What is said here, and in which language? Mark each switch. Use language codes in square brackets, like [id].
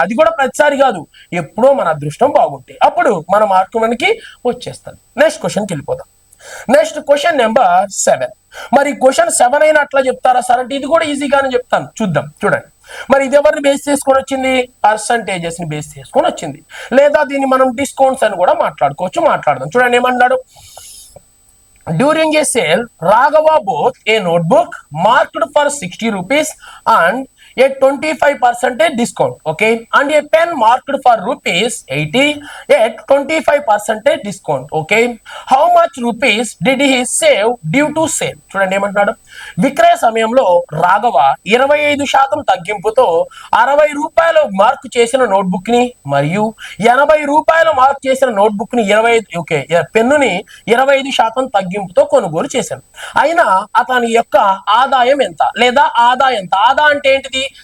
[te] అది కూడా ప్రతిసారి కాదు, ఎప్పుడో మన అదృష్టం బాగుంటే అప్పుడు మన మార్కు మనకి వచ్చేస్తుంది. నెక్స్ట్ క్వశ్చన్కి వెళ్ళిపోదాం. Next question number 7. మరి క్వశ్చన్ 7 అయినా అట్లా చెప్తారా సార్ అంటే ఇది కూడా ఈజీగానే చెప్తాను, చూద్దాం. చూడండి, మరి ఇది ఎవరిని బేస్ చేసుకొని వచ్చింది? పర్సంటేజెస్ ని బేస్ చేసుకొని వచ్చింది. లేదా దీన్ని మనం డిస్కౌంట్స్ అని కూడా మాట్లాడదాం. చూడండి ఏమన్నాడు? [en] During a sale Raghava bought a notebook marked for 60 rupees and a 25% discount, okay, and a pen marked for rupees 80 at 25% discount, okay. How much rupees did he save due to sale? [te] చూడండి ఏమంటున్నాడు? విక్రయ సమయంలో రాఘవ 25% తగ్గింపుతో 60 రూపాయలు mark చేసిన notebook ని మరియు 80 రూపాయలు mark చేసిన నోట్బుక్ ని 25, ఓకే, పెన్నుని 25% తగ్గింపుతో కొనుగోలు చేశాడు. అయినా అతని యొక్క ఆదాయం ఎంత లేదా ఆదా ఎంత? ఆదా అంటే ఏంటిది?